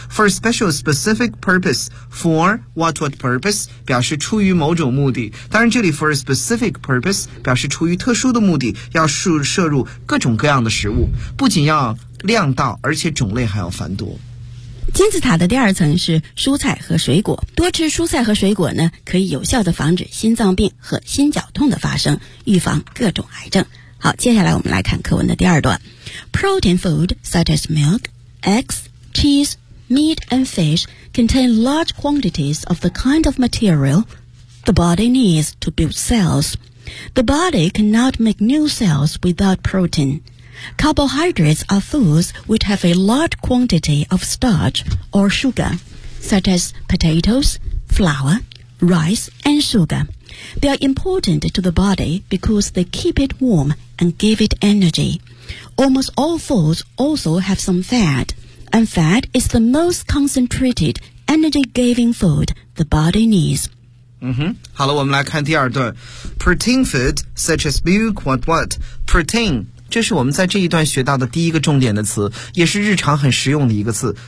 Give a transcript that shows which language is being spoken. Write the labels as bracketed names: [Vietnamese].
[English] For a special specific purpose， For what purpose [Chinese] 表示出于某种目的，当然这里 [English] for a specific purpose [Chinese] 表示出于特殊的目的，要摄入各种各样的食物，不仅要量到，而且种类还要繁多。金字塔的第二层是蔬菜和水果，多吃蔬菜和水果呢，可以有效地防止心脏病和心绞痛的发生，预防各种癌症。好，接下来我们来看课文的第二段。 [English] Protein food such as milk, eggs, cheese, meat and fish contain large quantities of the kind of material the body needs to build cells. The body cannot make new cells without protein. Carbohydrates are foods which have a large quantity of starch or sugar, such as potatoes, flour, rice and sugar. They are important to the body because they keep it warm and give it energy. Almost all foods also have some fat, and fat is the most concentrated energy-giving food the body needs. [Chinese] 好了，我们来看第二段。 [English] Protein food such as milk, what? [Chinese] Protein, 这是我们在这一段学到的第一个重点的词，也是日常很实用的一个词。